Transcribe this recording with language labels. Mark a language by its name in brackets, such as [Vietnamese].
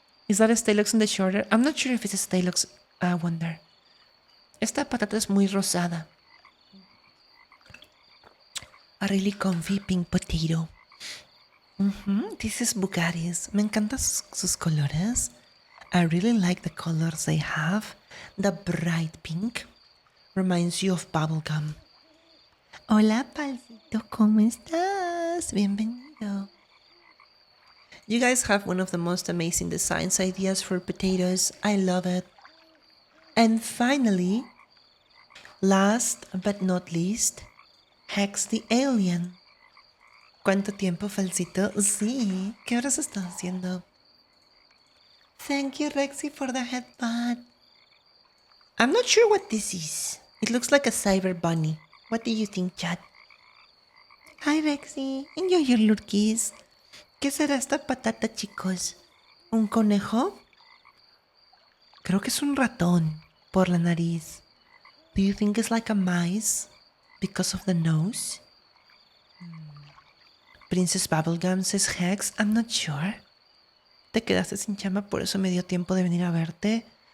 [English] Is that a Stylux on the shoulder? I'm not sure if it's a Stylux Wonder. [Spanish] Esta patata es muy rosada. [English] A really comfy pink potato. This is Bugadis. [Spanish] Me encantan sus colores. [English] I really like the colors they have. The bright pink reminds you of bubblegum. [Spanish] Hola, Palcito, ¿cómo estás? Bienvenido. [English] You guys have one of the most amazing designs ideas for potatoes. I love it. And finally, last but not least, Hex the Alien. [Spanish] ¿Cuánto tiempo, Falsito? Sí, ¿qué horas estás haciendo? [English] Thank you, Rexy, for the headband. I'm not sure what this is. It looks like a cyber bunny. What do you think, chat? Hi, Rexy. Enjoy your lurkies. [Spanish] ¿Qué será esta patata, chicos? ¿Un conejo? Creo que es un ratón por la nariz. [English] Do you think it's like a mice because of the nose? Princess Bubblegum says Hex. I'm not sure. [Spanish] Te quedaste sin chamba, por eso me dio tiempo de venir a verte.